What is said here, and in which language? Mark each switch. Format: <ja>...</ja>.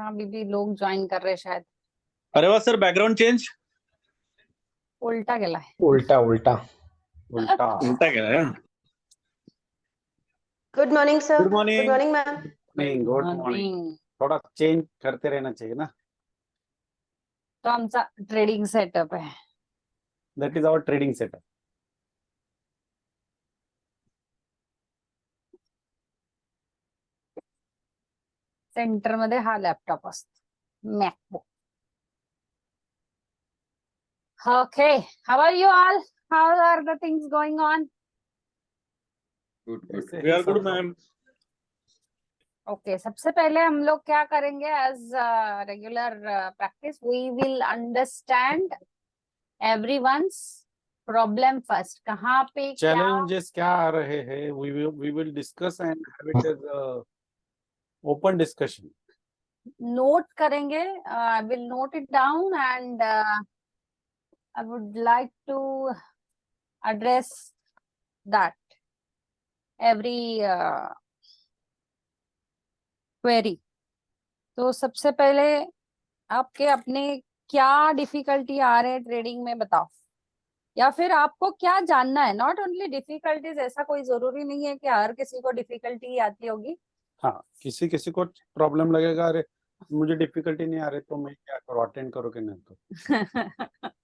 <hi>हाँ बीबी, लोग ज्वाइन कर रहे शायद। अरे वाह सर, बैकग्राउंड चेंज उल्टा गेला है। उल्टा उल्टा उल्टा उल्टा क्या है?</hi> <en>Good morning sir. Good morning. Good morning ma'am. नहीं, good morning.</en> <hi>थोड़ा चेंज करते रहना चाहिए ना.</hi> <mr>तो आमचा ट्रेडिंग सेटअप आहे.</mr> <en>That is our trading setup.</en> <mr>Centre मध्ये हा लॅपटॉप असतो, MacBook.</mr> <en>Okay, how are you all? How are the things going on?</en> <hi>ऐसे</hi> <en>we ही are good</en> <hi>सब.</hi> <en>Ma'am.</en> <hi>ओके, सबसे पहले हम लोग क्या करेंगे?</hi> <en>As regular practice we will understand everyone's problem first.</en> <hi>कहाँ पे क्या Challenges क्या आ रहे हैं?</hi> <en>We will discuss and have it as a open discussion.</en> <hi>Note करेंगे.</hi> <en>I will note it down and I would like to address that every query.</en> <hi>तो सबसे पहले आपके अपने क्या डिफिकल्टी आ रहे हैं ट्रेडिंग में, बताओ. या फिर आपको क्या जानना है?</hi> <en>not only difficulties,</en> <hi>ऐसा कोई जरूरी नहीं है कि हर किसी को डिफिकल्टी आती होगी. हाँ, किसी किसी को प्रॉब्लम लगेगा, अरे मुझे डिफिकल्टी नहीं आ रही तो मैं क्या करूँ, अटेंड करो कि नहीं.</hi>